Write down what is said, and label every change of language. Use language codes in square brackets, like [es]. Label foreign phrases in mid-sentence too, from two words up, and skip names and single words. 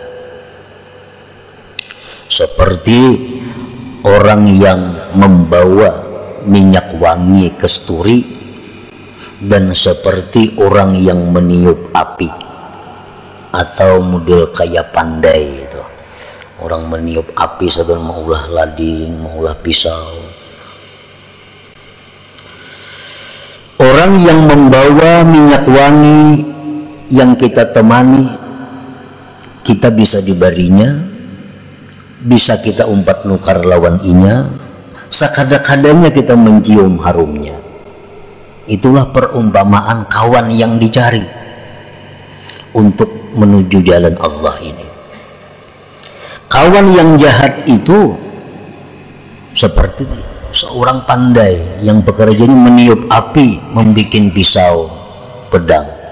[bjn] seperti orang yang membawa minyak wangi kesturi dan seperti orang yang meniup api, atau model kayak pandai itu, orang meniup api sambil mengulah lading, mengulah pisau. Orang yang membawa minyak wangi yang kita temani, kita bisa dibarinya, bisa kita umpat nukar lawan inya, sekada-kadanya kita mencium harumnya. [id] Itulah perumpamaan kawan yang dicari untuk menuju jalan Allah ini. Kawan yang jahat itu seperti seorang pandai yang pekerjaannya meniup api, membuat pisau, pedang.